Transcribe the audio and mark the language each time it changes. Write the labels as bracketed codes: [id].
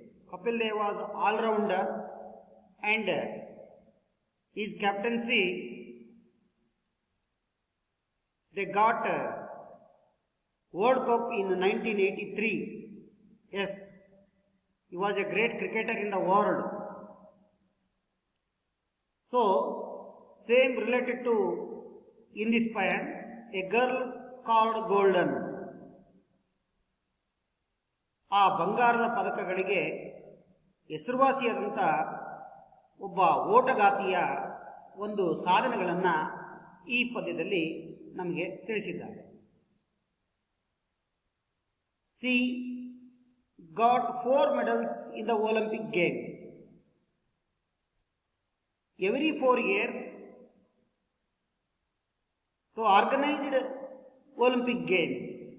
[en] Kapil Dev was all-rounder and his captaincy, they got World Cup in 1983. Yes, he was a great cricketer in the world. So, same related to in this poem, A Girl Called Golden. [kn] ಆ ಬಂಗಾರದ ಪದಕಗಳಿಗೆ ಹೆಸರುವಾಸಿಯಾದಂಥ ಒಬ್ಬ ಓಟಗಾತಿಯ ಒಂದು ಸಾಧನೆಗಳನ್ನು ಈ ಪದ್ಯದಲ್ಲಿ ನಮಗೆ ತಿಳಿಸಿದ್ದಾರೆ. [en] She got 4 medals in the Olympic Games. Every 4 years, to organized Olympic Games.